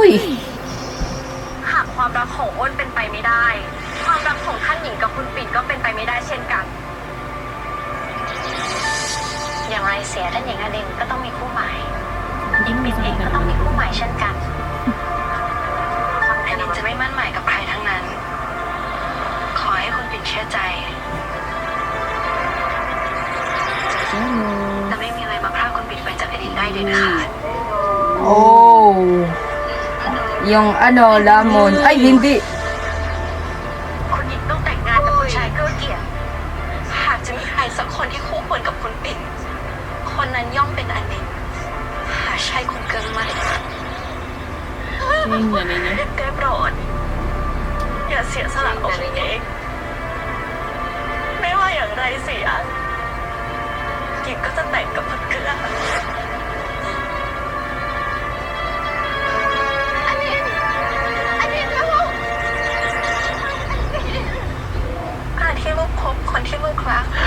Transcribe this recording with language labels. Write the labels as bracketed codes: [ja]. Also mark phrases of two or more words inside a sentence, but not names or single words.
[th] หากความรักของอ้นเป็นไปไม่ได้ ความรักของท่านหญิงกับคุณปิ่นก็เป็นไปไม่ได้เช่นกัน อย่างไรเสียท่านหญิงอดินก็ต้องมีคู่หมายหญิงปิ่นเองก็ต้องมีคู่หมายเช่นกันอดินจะไม่มั่นหมายกับใครทั้งนั้น ขอให้คุณปิ่นเชื่อใจ แต่ไม่มีอะไรมาพรากคุณปิ่นไปจากอดินได้เด็ดขาด [tl] Oh! Yung ano, lamon. Ay, hindi! [th] คุณหญิงต้องแต่งงานกับผู้ชายเกื้อเกียรติหากจะมีใครสักคนที่คู่ควรกับคุณปิ่น คนนั้นย่อมเป็นอนินหาใช่คุณเกินไม่ [tl] Ayun na niya. [th] ได้โปรดอย่าเสียสละองค์เองไม่ว่าอย่างไรเสียหญิงก็จะแต่งกับคุณเกื้อการที่ลูกพบคนที่ลูกรัก